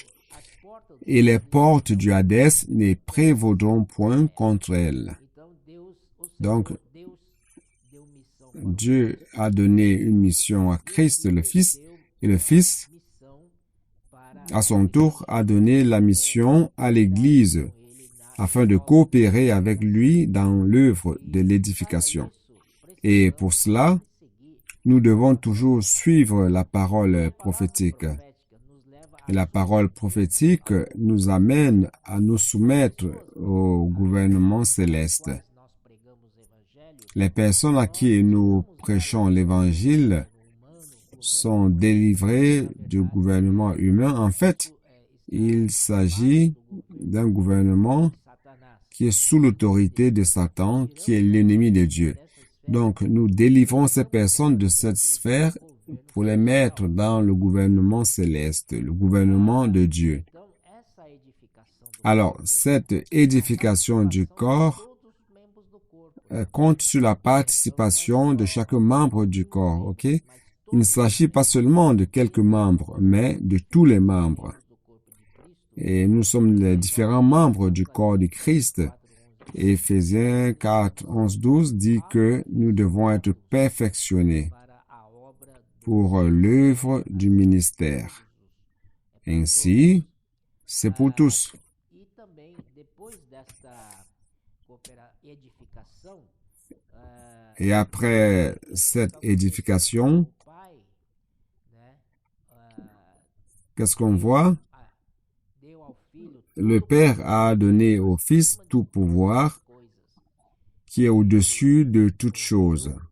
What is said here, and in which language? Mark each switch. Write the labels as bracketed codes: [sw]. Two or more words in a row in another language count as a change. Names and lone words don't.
[pt] as portas do [fr] Et les portes du Hadès ne prévaudront point contre elle. [pt] então Deus, o Senhor, [fr] Donc, [pt] Deus deu missão para [fr] Dieu a donné une mission à Christ, le Fils, [pt] deu [fr] et le Fils, [pt] missão para [fr] à son tour, a donné la mission à l'Église [pt] ele na [fr] afin de coopérer avec lui dans l'œuvre de l'édification. Et pour cela, [pt] seguir [fr] nous devons toujours suivre la parole prophétique. [pt] profética nos leva [fr] Et la parole prophétique nous amène à nous soumettre au gouvernement céleste. [pt] nós pregamos o evangelho [fr] Les personnes à qui nous prêchons l'Évangile [pt] humano, [fr] sont délivrées du gouvernement humain. En fait, il s'agit d'un gouvernement [pt] Satanás. [fr] qui est sous l'autorité de Satan, qui est l'ennemi de Dieu. Donc, nous délivrons ces personnes de cette sphère pour les mettre dans le gouvernement céleste, le gouvernement de Dieu. [pt] Então, essa edificação do [fr] Alors, cette édification du corps [pt] todos os membros do corpo, [fr] compte sur la participation de chaque membre du corps, ok? Il ne s'agit pas seulement de quelques membres, mais de tous les membres. [pt] do corpo de Cristo, [fr] Et nous sommes les différents membres du corps du Christ. 4:11. Éphésiens 4, 11, 12 dit que nous devons être perfectionnés [pt] Para a obra do [fr] pour l'œuvre du ministère. Ainsi, c'est pour tous. [pt] E também, depois desta edificação, [fr] Et après cette édification, qu'est-ce qu'on voit? Le Père a donné au Fils tout pouvoir qui est au-dessus de toutes choses.